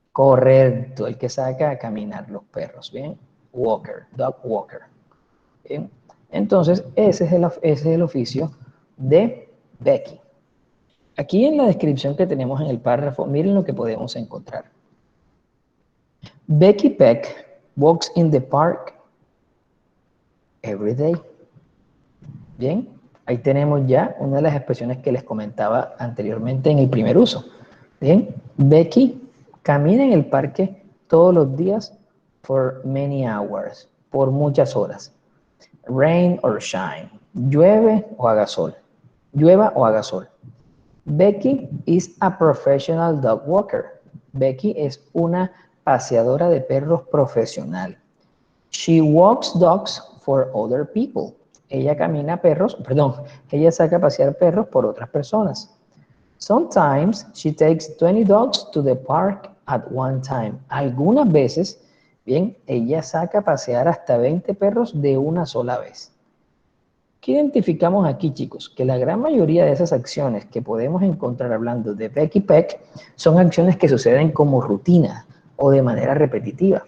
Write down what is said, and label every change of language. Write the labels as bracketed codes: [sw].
[es] Correcto, el que saca a caminar los perros, ¿bien? [en] Walker, dog walker. [es] ¿Bien? Entonces, ese es el oficio de Becky. Aquí en la descripción que tenemos en el párrafo, miren lo que podemos encontrar. [en] Becky Peck walks in the park every day. [es] Bien, ahí tenemos ya una de las expresiones que les comentaba anteriormente en el primer uso. Bien, Becky camina en el parque todos los días [en] for many hours, [es] por muchas horas. [en] Rain or shine, [es] llueve o haga sol, llueva o haga sol. [en] Becky is a professional dog walker. [es] Becky es una paseadora de perros profesional. [en] She walks dogs for other people. [es] Ella camina perros, perdón, ella saca a pasear perros por otras personas. [en] Sometimes she takes 20 dogs to the park at one time. [es] Algunas veces, bien, ella saca a pasear hasta 20 perros de una sola vez. ¿Qué identificamos aquí, chicos? Que la gran mayoría de esas acciones que podemos encontrar hablando de Becky Peck son acciones que suceden como rutina o de manera repetitiva.